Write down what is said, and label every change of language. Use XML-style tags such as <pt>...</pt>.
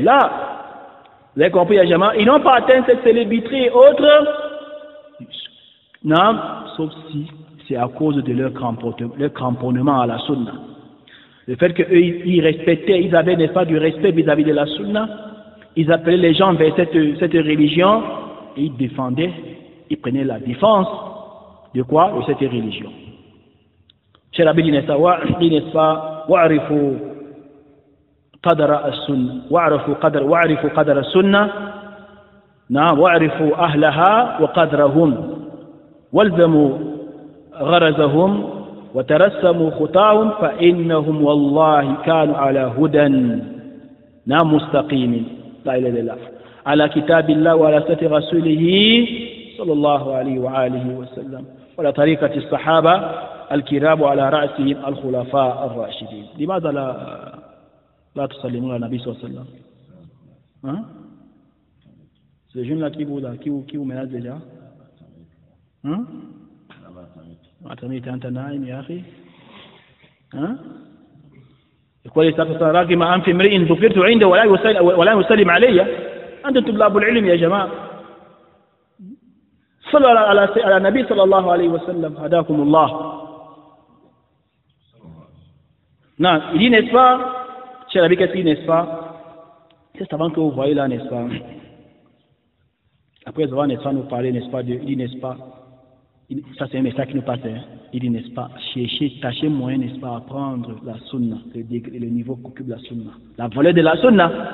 <fr>Là, vous avez compris, Yajama, ils n'ont pas atteint cette célébrité et autres, sauf si c'est à cause de leur cramponnement à la sunna. Le fait qu'eux, ils respectaient, ils avaient, n'est-ce pas, du respect vis-à-vis de la sunna, ils appelaient les gens vers cette religion, et ils défendaient, ils prenaient la défense de quoi? De cette religion. Cheikh Rabi dit, n'est-ce pas,</fr> <ar>wa'arifu qadra as-sunna, wa'arifu qadra as-sunna, wa'arifu ahlaha wa qadrahum, walzamu gharazahum, وترسموا خطاهم فإنهم والله كانوا على هدى مستقيم لا إله إلا الله على كتاب الله وعلى سنة رسوله صلى الله عليه وآله وسلم وعلى طريقة الصحابة الكرام وعلى رأسهم الخلفاء الراشدين. لماذا لا تسلمون على النبي صلى الله عليه وسلم؟ Hein?</ar> <fr>Ces jeunes-là qui vous menacent déjà? Hein?</fr> <ar>أتميت أنت نائم يا أخي؟ ها؟ يقول يستغفر راغم أنف امرئ ذكرت عنده ولا يسلم علي. أنتم طلاب العلم يا جماعة. صلوا على النبي صلى الله عليه وسلم هداكم الله.</ar> <fr>Non, il dit n'est-ce pas, cher ami, qu'est-ce qu'il dit n'est-ce pas? C'est avant que vous voyez là, n'est-ce pas? Après avoir, n'est-ce pas, nous parler, n'est-ce pas, il dit n'est-ce pas? Ça c'est un message qui nous passe. Hein. Il dit, n'est-ce pas, tâchez moyen, n'est-ce pas, apprendre la sunna, le niveau qu'occupe la sunna, la valeur de la sunna.</fr>